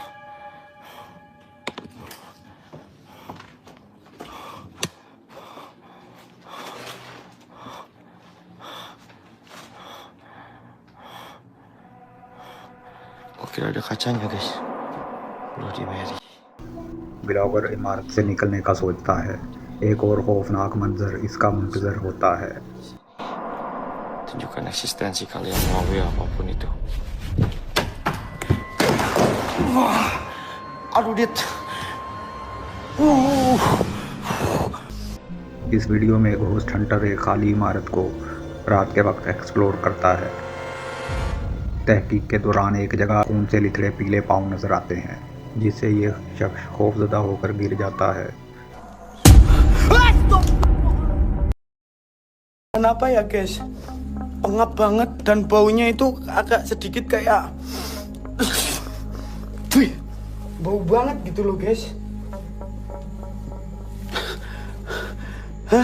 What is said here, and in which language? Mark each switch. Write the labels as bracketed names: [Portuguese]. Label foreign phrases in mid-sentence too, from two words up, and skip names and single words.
[Indonesian] Gua kira ada kacanya guys. Bloody Mary. [Hindi] ब्लॉगर इमारत से निकलने का सोचता है। एक और खौफनाक मंजर इसका मुंतजर होता है। [Indonesian] Tunjukkan eksistensi kalian melalui apapun itu. Wah, aduh dit. [Hindi] इस वीडियो में [English] ghost hunter [Hindi] एक खाली इमारत को रात के वक्त एक्सप्लोर करता है। तहकीक के दौरान एक जगह खून से लिथड़े पीले पाँव नजर आते हैं, जिससे ये शख्स खौफजदा होकर गिर जाता है। [Indonesian] Kenapa ya guys? Pengap banget dan baunya itu agak sedikit kayak bau banget gitu loh guys. Hah?